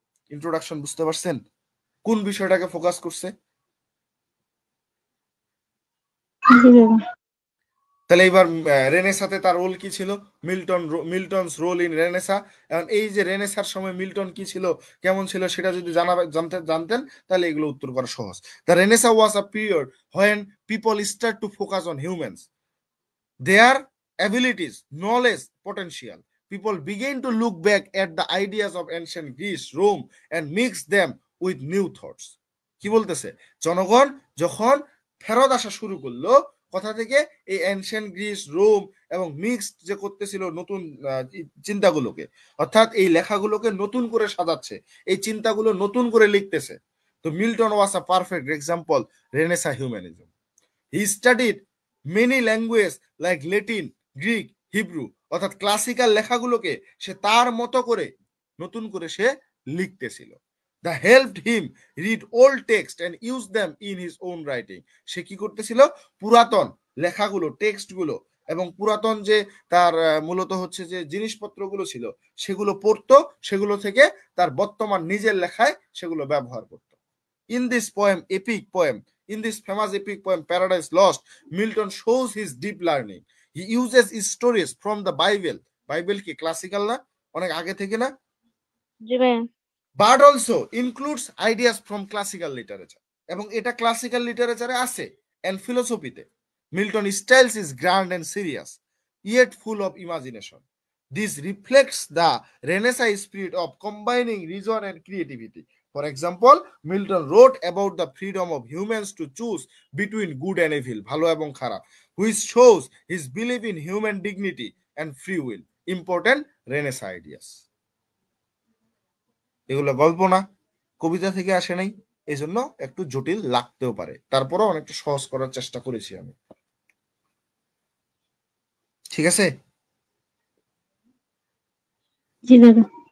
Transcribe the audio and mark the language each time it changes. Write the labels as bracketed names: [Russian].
[Bangla] Introduction বুঝতে পারছেন কোন বিষয়টাকে ফোকাস করছে? জি বাবা। তাহলে এবার রেনেসাতে তার রোল কি ছিল, [English] Milton's role in Renaissance. [Bangla] এখন এই যে রেনেসার সময় মিল্টন কি ছিল, কেমন ছিল, সেটা যদি জানতেন তাহলে এগুলো উত্তর করা সহজ। [English] The Renaissance was a period when people start to focus on humans, their abilities, knowledge, potential. People begin to look back at the ideas of ancient Greece, Rome and mix them with new thoughts. [Bangla] কি বলতেছে, জনগণ যখন ফেরত আসা শুরু করলো কথা থেকে, এই এনশিয়েন্ট গ্রিস, রোম এবং মিক্সড যে করতেছিল নতুন চিন্তাগুলোকে, অর্থাৎ এই লেখাগুলোকে নতুন করে সাজাচ্ছে, এই চিন্তাগুলো নতুন করে লিখতেছে। [English] তো Milton was a perfect example Renaissance humanism. He studied many language like Latin, Greek, Hebrew, [Bangla] অর্থাৎ ক্লাসিক্যাল লেখাগুলোকে সে তার মতো করে নতুন করে সে লিখতেছিল। [English] That helped him read old text and use them in his own writing. [Bangla] সে কি করতেছিল, পুরাতন লেখাগুলো, টেক্সটগুলো এবং পুরাতন যে তার মূলত হচ্ছে যে জিনিসপত্রগুলো ছিল সেগুলো পড়তো, সেগুলো থেকে তার বর্তমান নিজের লেখায় সেগুলো ব্যবহার করতো। [English] In this famous epic poem Paradise Lost, Milton shows his deep learning. He uses stories from the Bible. [Bangla] Bible কি ক্লাসিক্যাল না, অনেক আগে থেকে না? জি ভাইয়া। [English] But also includes ideas from classical literature. [Bangla] এবং এটা ক্লাসিক্যাল লিটারেচারে আছে and philosophy-তে। [English] Milton styles is grand and serious, yet full of imagination. This reflects the Renaissance spirit of combining reason and creativity. For example, Milton wrote about the freedom of humans to choose between good and evil, [Bangla] ভালো এবং খারাপ, [English] which shows his belief in human dignity and free will. Important Renaissance ideas. [Bangla] এগুলো গল্প না, কবিতা থেকে আসে নাই, এই জন্য একটু জটিল লাগতেও পারে, তারপরও অনেকটা সহজ করার চেষ্টা করেছি আমি। ঠিক আছে। জি বাবা।